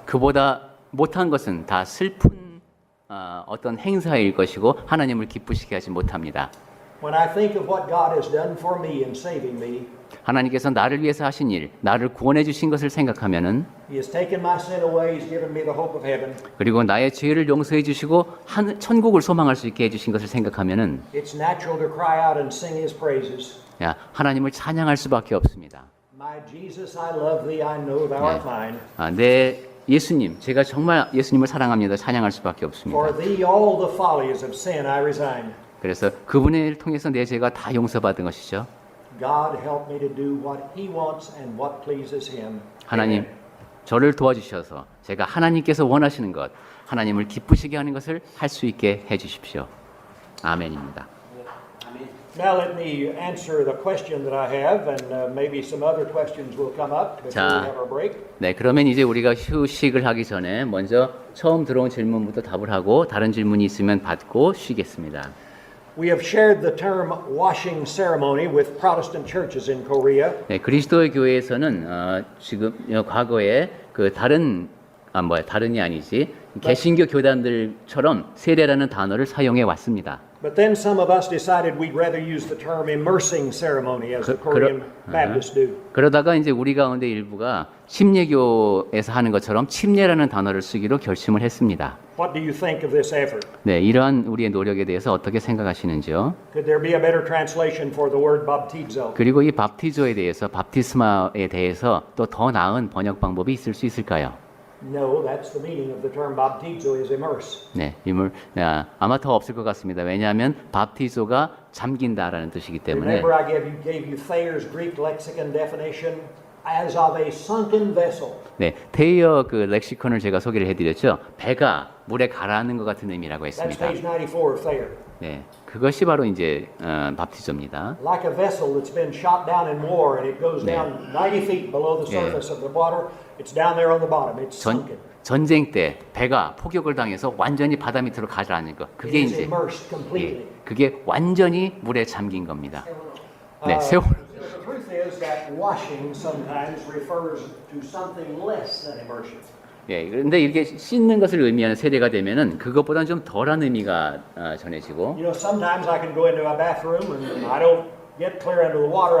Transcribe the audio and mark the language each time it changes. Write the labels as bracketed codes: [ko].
[ko] 그보다 못한 것은 다 슬픈 어떤 행사일 것이고 하나님을 기쁘시게 하지 못합니다. [en] When I think of what God has done for me in saving me, [ko] 하나님께서 나를 위해서 하신 일, 나를 구원해 주신 것을 생각하면은 [en] He has taken my sin away, He's given me the hope of heaven. [ko] 그리고 나의 죄를 용서해 주시고 천국을 소망할 수 있게 해 주신 것을 생각하면은 [en] It's natural to cry out and sing His praises. [ko] 야, 하나님을 찬양할 수밖에 없습니다. [en] My Jesus, I love Thee, I know Thou art mine. [ko] 내 예수님, 제가 정말 예수님을 사랑합니다. 찬양할 수밖에 없습니다. [en] For Thee all the follies of sin I resign. [ko] 그래서 그분의 일을 통해서 내 죄가 다 용서받은 것이죠. [en] God help me to do what He wants and what pleases Him. [ko] 하나님, 저를 도와주셔서 제가 하나님께서 원하시는 것, 하나님을 기쁘시게 하는 것을 할 수 있게 해주십시오. 아멘입니다. [en] Now let me answer the question that I have, and maybe some other questions will come up before we have our break. [ko] 네, 그러면 이제 우리가 휴식을 하기 전에 먼저 처음 들어온 질문부터 답을 하고 다른 질문이 있으면 받고 쉬겠습니다. [en] We have shared the term washing ceremony with Protestant churches in Korea. [ko] 네, 그리스도의 교회에서는 지금 과거에 그 다른이 아니지 개신교 교단들처럼 세례라는 단어를 사용해 왔습니다. [en] But then some of us decided we'd rather use the term immersing ceremony as the Korean Baptists do. [ko] 그러다가 이제 우리 가운데 일부가 침례교에서 하는 것처럼 침례라는 단어를 쓰기로 결심을 했습니다. [en] What do you think of this effort? [ko] 네, 이러한 우리의 노력에 대해서 어떻게 생각하시는지요? [en] Could there be a better translation for the word baptizo? [ko] 그리고 이 밥티조에 대해서 밥티스마에 대해서 또 더 나은 번역 방법이 있을 수 있을까요? [en] No, that's the meaning of the term baptizo is immerse. [ko] 네, 아마 더 없을 것 같습니다. 왜냐하면 밥티조가 잠긴다라는 뜻이기 때문에. [en] Remember, I gave you Thayer's Greek lexicon definition as of a sunken vessel. [ko] 네, 테이어 그 렉시컨을 제가 소개를 해드렸죠. 배가 물에 가라앉는 것 같은 의미라고 [en] That's [ko] 했습니다. [en] page 94 of Thayer. [ko] 네, 그것이 바로 이제 밥티조입니다. [en] Like a vessel that's been shot down in war and it goes down 90 feet below the surface of the water. It's down there on the bottom. It's sunken. [ko] 전쟁 때 배가 포격을 당해서 완전히 바다 밑으로 가라앉는 것. 그게 [en] It is [ko] 이제 [en] immersed completely. [ko] 그게 완전히 물에 잠긴 겁니다. 네, 세월. [en] The truth is that washing sometimes refers to something less than immersion. [ko] 예, 그런데 이렇게 씻는 것을 의미하는 세례가 되면은 그것보다는 좀 덜한 의미가 전해지고. [en] You know, sometimes I can go into a bathroom and I don't get clear under the water.